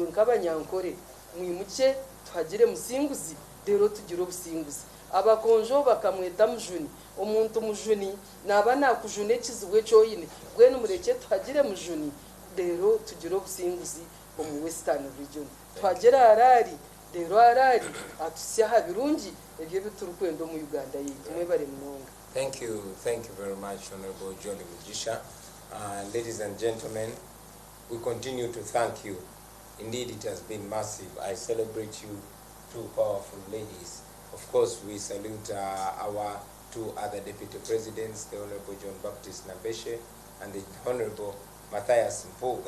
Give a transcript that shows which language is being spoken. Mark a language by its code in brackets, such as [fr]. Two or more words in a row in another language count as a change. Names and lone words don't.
[nyn] nk'abanyankore mwimuke tuhagire musinguzi rero tugire obusinguzi abakonjo bakamweta mujuni omuntu mujuni naba nakujuna ekizibu ekyoyine gwenu mureke tuhagire mujuni rero tugire obusinguzi omu [en] western region [nyn] tuhagire harari rero harari atusyaha birungi ebyo biturikwenda omu Uganda yitu mwebare munonga. [en] Thank you very much, Honorable Jolly Mujisha. Ladies and gentlemen, we continue to thank you. Indeed, it has been massive. I celebrate you, two powerful ladies. Of course, we salute our two other deputy presidents, the Honorable John Baptist Nabeshe and the Honorable Matthias Mpuga.